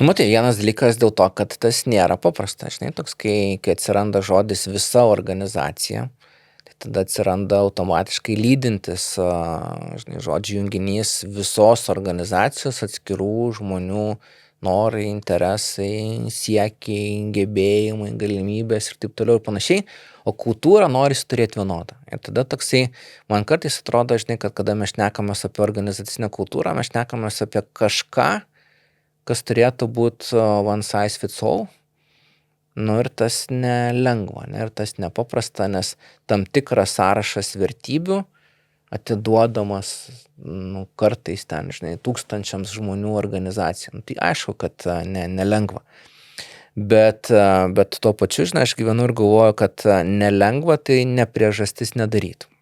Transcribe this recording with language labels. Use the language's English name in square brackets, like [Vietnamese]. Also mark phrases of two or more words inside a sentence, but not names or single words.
[Lithuanian] Matai, vienas dalykas dėl to, kad tas nėra paprasta, žinai, toks, kai atsiranda žodis visa organizacija, tai tada atsiranda automatiškai lydintis, žinai, žodžių junginys visos organizacijos atskirų žmonių norai, interesai, siekiai, gebėjimai, galimybės ir taip toliau ir panašiai, o kultūrą norisi turėti vienodą. Ir tada toksai, man kartais atrodo, žinai, kad kada mes šnekamės apie organizacinę kultūrą, mes šnekamės apie kažką, kas turėtų būti [English] one size fits all. [Lithuanian] Nu ir tas nelengva, ne, ir tas nepaprasta, nes tam tikras sąrašas vertybių atiduodamas, nu, kartais ten, žinai, tūkstančiams žmonių organizacijom. Tai aišku, kad nelengva. Bet tuo pačiu, žinai, aš gyvenu ir galvoju, kad nelengva, tai ne priežastis nedaryti.